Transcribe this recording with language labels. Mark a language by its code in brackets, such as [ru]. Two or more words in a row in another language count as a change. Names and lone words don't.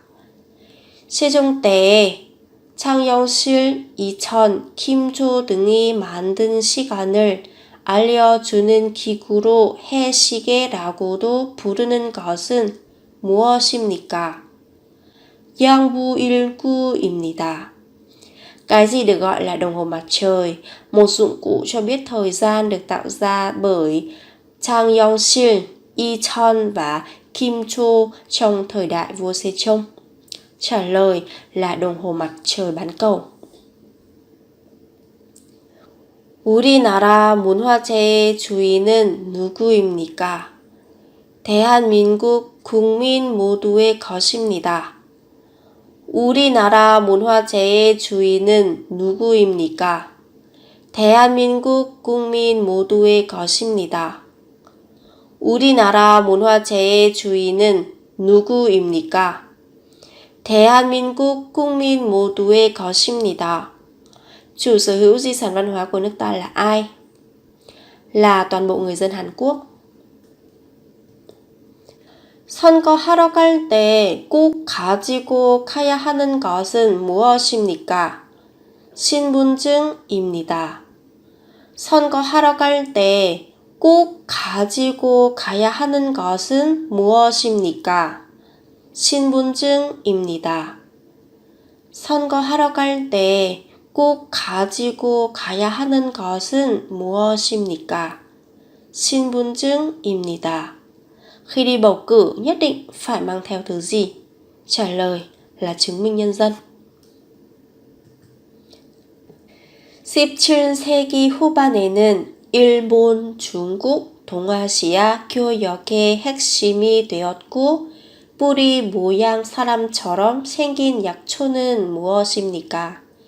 [ko] 세종 때에 창영실, 이천, 김조 등이 만든 시간을 알려주는 기구로 해시계라고도 부르는 것은 무엇입니까? 양부일구입니다. [vi] Cái gì được gọi là đồng hồ mặt trời? Một dụng cụ cho biết thời gian được tạo ra bởi Chang Yong-sil, Yi Chon và Kim Cho trong thời đại vua Sejong. Trả lời là đồng hồ mặt trời bán cầu. [ko] 우리나라 문화재의 주인은 누구입니까? 대한민국 국민 모두의 것입니다. 우리나라 문화재의 주인은 누구입니까? 대한민국 국민 모두의 것입니다. 우리나라 문화재의 주인은 누구입니까? 대한민국 국민 모두의 것입니다. [vi] Chủ sở hữu di sản văn hóa của nước ta là ai? Là toàn bộ người dân Hàn Quốc. [ko] 선거하러 갈 때 꼭 가지고 가야 하는 것은 무엇입니까? 신분증입니다. 선거하러 갈 때 꼭 가지고 가야 하는 것은 무엇입니까? 신분증입니다. 선거하러 갈 때 꼭 가지고 가야 하는 것은 무엇입니까? 신분증입니다. [vi] Khi đi bầu cử nhất định phải mang theo thứ gì? Trả lời là chứng minh nhân dân. [ko] 17세기 후반에는 일본, 중국, 동아시아 교역의 핵심이 되었고 뿌리 모양 사람처럼 생긴 약초는 무엇입니까?